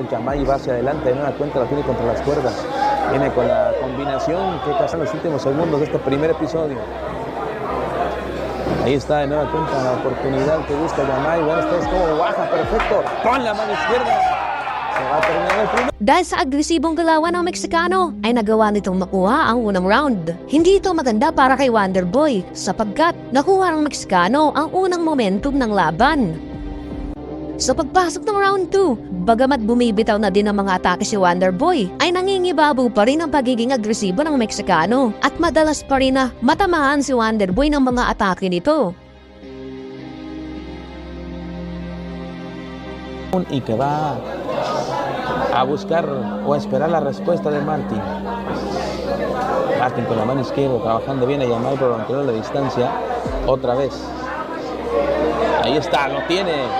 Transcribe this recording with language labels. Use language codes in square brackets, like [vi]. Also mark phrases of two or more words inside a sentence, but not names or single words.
[es] Jamai va hacia adelante, de nueva cuenta la tiene contra las cuerdas, viene con la combinación que casi en los últimos segundos de este primer episodio. Ahí está de nueva cuenta la oportunidad que busca Jamai. Bueno, esto es como baja, perfecto, con la mano izquierda. Se va a terminar el primer. [tl] Dahil sa agresibong galawan ng Meksikano ay nagawa nitong makuha ang unang round. Hindi ito maganda para kay Wonder Boy sapagkat nakuha ng Meksikano ang unang momentum ng laban. Sa pagpasok ng round 2, bagamat bumibitaw na din ang mga atake si Wonder Boy, ay nangingibabaw pa rin ang pagiging agresibo ng Meksikano at madalas pa rin na matamaan si Wonder Boy ng mga atake nito. [es] Y que va a buscar o a esperar la respuesta de Martin. Martin con la mano izquierda trabajando bien a Jamai por mantener la distancia otra vez. Ahí está, lo tiene.